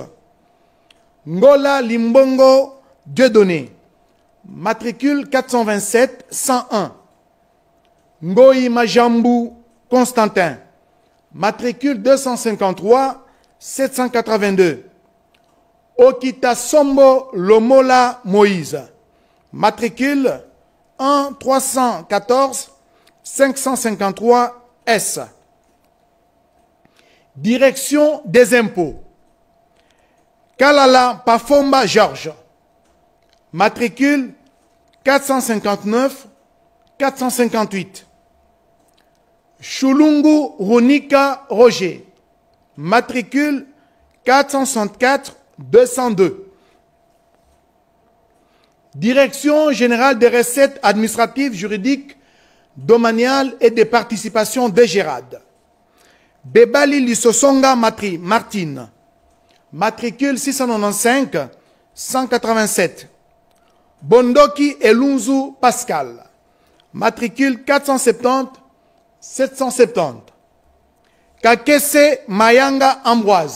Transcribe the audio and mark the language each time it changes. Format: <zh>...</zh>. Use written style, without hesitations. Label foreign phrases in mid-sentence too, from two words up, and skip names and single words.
<fr>Ngola Limbongo Dieudonné, matricule 427 101. Ngoyi Majambu Constantin, matricule 253 782. Okita Sombo Lomola Moïse, matricule 1 314 553 S. Direction des impôts, Kalala Pafomba Georges, matricule 459 458. Chulungu Runika Roger, matricule 464 202. Direction générale des recettes administratives, juridiques, domaniales et des participations de Gérard. Bebali Lissosonga Martine. Matricule 695 187. Bondoki Elunzu Pascal. Matricule 470 770. Kakese Mayanga Ambroise.</fr>